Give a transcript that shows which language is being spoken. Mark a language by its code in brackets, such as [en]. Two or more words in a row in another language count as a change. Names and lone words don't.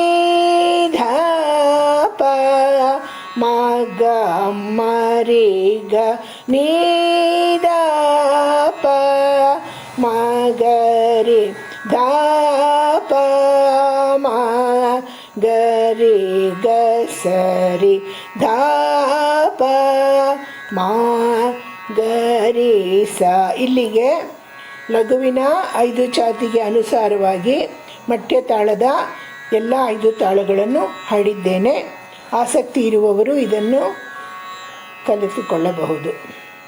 [kn] ಧ ಪ ಮ ಗ ಮ ರಿ ಗ ನಿ ದ ಪ ಮ ಗ ರಿ ಧ ಪ ಮ ಗ ರಿ ಗ ಸ ರಿ ಧ ಪ ಮ ಗ ರಿ ಸ. ಇಲ್ಲಿಗೆ ಲಘುವಿನ 5 ಜಾತಿಗೆ ಅನುಸಾರವಾಗಿ ಮಟ್ಟೆತಾಳದ ಎಲ್ಲ 5 ತಾಳಗಳನ್ನು ಹಾಡಿದ್ದೇನೆ. ಆಸಕ್ತಿ ಇರುವವರು ಇದನ್ನು ಕಲಿತುಕೊಳ್ಳಬಹುದು.